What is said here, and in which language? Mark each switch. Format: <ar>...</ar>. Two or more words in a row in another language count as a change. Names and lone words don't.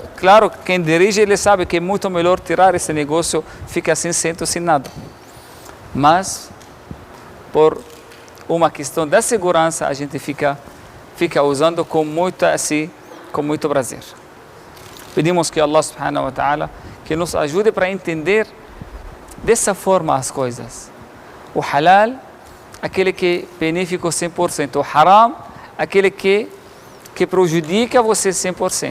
<pt>Claro, quem dirige, ele sabe que é muito melhor tirar esse negócio, fica sem centro, sem nada. Mas, por uma questão da segurança, a gente fica usando com muito prazer. Pedimos que Allah</pt> <ar>سبحانه وتعالى</ar> <pt>que nos ajude para entender dessa forma as coisas. O halal, aquele que é benéfico 100%. O haram, aquele que prejudica você 100%.</pt>